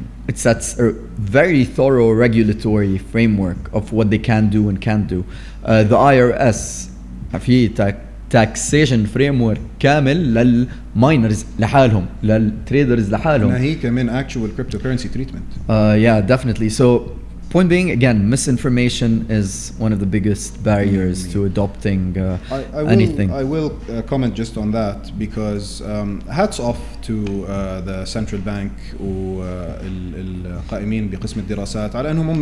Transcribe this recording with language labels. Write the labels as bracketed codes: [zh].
[en] It sets a very thorough regulatory framework of what they can do and can't do. [ar] The IRS في [en] taxation framework [ar] كامل للماينرز لحالهم, للتريدرز لحالهم. هي كمان [en] actual cryptocurrency treatment. Yeah, definitely. So point being, again, misinformation is one of the biggest barriers to adopting anything. I will comment just on that, because hats off to the central bank [ar] والقائمين بقسم الدراسات على أنهم